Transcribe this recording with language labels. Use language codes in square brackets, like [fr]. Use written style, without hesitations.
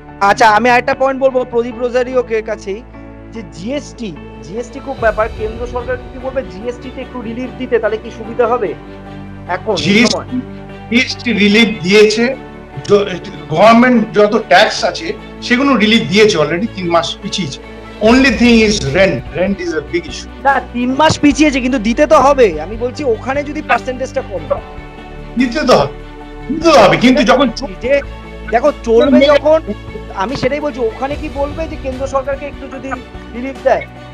[bn] আচ্ছা, আমি আরেকটা পয়েন্ট বলবো প্রদীপ রোজারিওকে কাছেই, যে জিএসটি খুব ব্যাপার। কেন্দ্র সরকার কি বলবে জিএসটি তে একটু রিলিফ দিতে, তাহলে কি সুবিধা হবে? এখন জিএসটি রিলিফ দিয়েছে, গভর্নমেন্ট যত ট্যাক্স আছে সেগুলো রিলিফ দিয়েছে already, 3 mass পিছিয়েছে। [en] only thing is rent is a big issue। [bn] না, 3 মাস পিছিয়েছে, কিন্তু দিতে তো হবে। আমি বলছি ওখানে যদি পার্সেন্টেজটা কম হয়, দিতে তো হবে, কিন্তু যখন যে দেখো চলবে যখন, আমি সেটাই বলছি, ওখানে কি বলবে যে কেন্দ্র সরকারকে একটু যদি রিলিফ দেয়,